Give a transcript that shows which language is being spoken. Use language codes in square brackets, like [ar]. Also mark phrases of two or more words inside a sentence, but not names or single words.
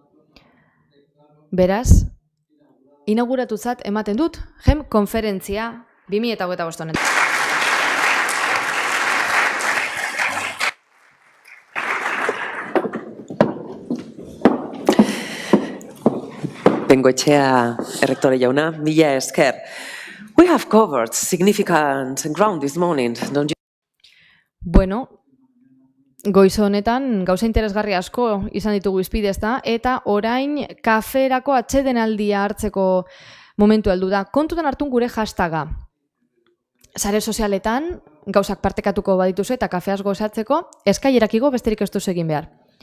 [eu] Beraz, inauguratutzat ematen dut, GEM konferentzia 2025 honetan. Bengoetxea errektore jauna, mila esker. [en] We have covered significant ground this morning, don't you? [eu] Bueno, goizo honetan gauza interesgarri asko izan ditugu izpide, ezta? Eta orain kaferako atsedenaldia hartzeko momentu heldu da. Kontutan hartun gure hashtaga. Sare sozialetan gauzak partekatuko badituzu eta kafeaz gozatzeko, eskailerak igo besterik ez duzu egin behar.